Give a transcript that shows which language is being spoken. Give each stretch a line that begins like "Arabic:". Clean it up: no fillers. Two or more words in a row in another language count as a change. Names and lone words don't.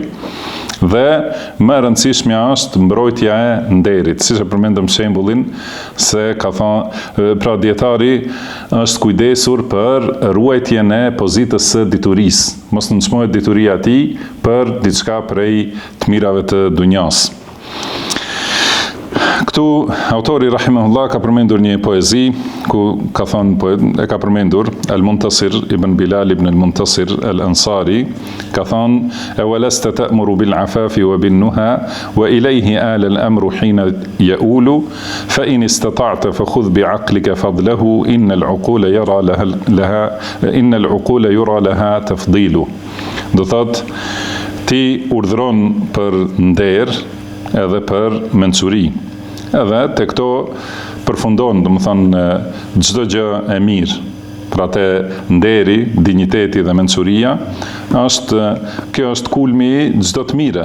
Albanian: Dhe më e rëndësishmja është mbrojtja e nderit, siç e përmendëm shembullin se ka thonë, pra dietari është kujdesur për ruajtjen e pozitës së diturisë, mos nënçmohet dituria e tij për diçka prej të mirave të dunjas. Këtu autori rahimahullah ka përmendur një poezi ku ka thënë, ka përmendur Al-Muntasir ibn Bilal ibn Al-Muntasir Al-Ansari, ka thënë:
Arabic: "أولست تأمر بالعفاف وبالنهى وإليه على الأمر حين يؤول فإن استطعت فخذ بعقلك فضله إن العقول يرى لها تفضيل."
Albanian: Do thot, ti urdhron për nder edhe për mençuri. Edhe te këto përfundon, do të thonë, çdo gjë e mirë. Pra te nderi, dinjiteti dhe mençuria, kjo është kulmi i çdo të mire.